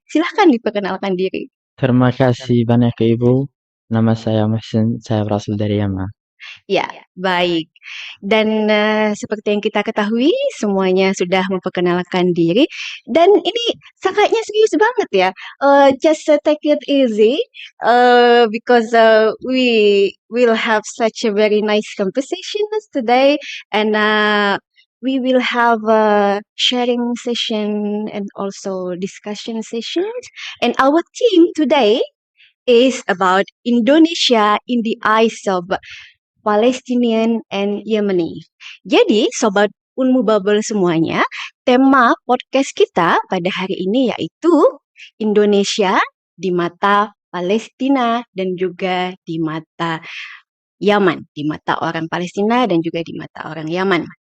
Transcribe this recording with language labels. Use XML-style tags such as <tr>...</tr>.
<id>Silahkan diperkenalkan diri. Terima kasih banyak Ibu. Nama saya Muhsin, saya berasal dari Yaman. Ya, baik. Dan seperti yang kita ketahui, semuanya sudah memperkenalkan diri. Dan ini sangatnya serius banget ya.</id> <en>Just take it easy, because we will have such a very nice conversation today, and we will have a sharing session and also discussion sessions. And our theme today is about Indonesia in the eyes of Palestinian and Yemeni.</en> <id>Jadi, Sobat Unmu Bubble semuanya, tema podcast kita pada hari ini yaitu Indonesia di mata Palestina dan juga di mata Yaman, di mata orang Palestina dan juga di mata orang Yaman.</id>